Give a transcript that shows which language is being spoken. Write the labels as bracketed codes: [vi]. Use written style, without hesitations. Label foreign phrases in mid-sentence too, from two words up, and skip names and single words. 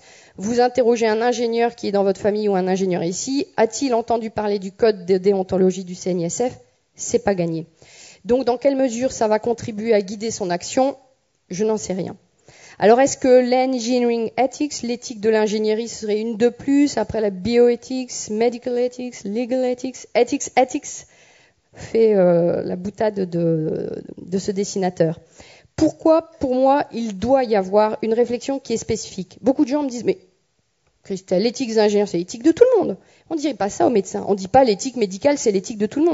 [fr] Vous interrogez un ingénieur qui est dans votre famille ou un ingénieur ici, a-t-il entendu parler du code de déontologie du CNISF? C'est pas gagné. Donc, dans quelle mesure ça va contribuer à guider son action? Je n'en sais rien. Alors, est-ce que l' [en] engineering ethics, [fr] l'éthique de l'ingénierie, serait une de plus après la [en] bioethics, medical ethics, legal ethics, ethics [fr] fait la boutade de ce dessinateur. Pourquoi, pour moi, il doit y avoir une réflexion qui est spécifique? Beaucoup de gens me disent, mais Christelle, l'éthique des ingénieurs, c'est l'éthique de tout le monde. On ne dirait pas ça aux médecins. On ne dit pas l'éthique médicale, c'est l'éthique de tout le monde.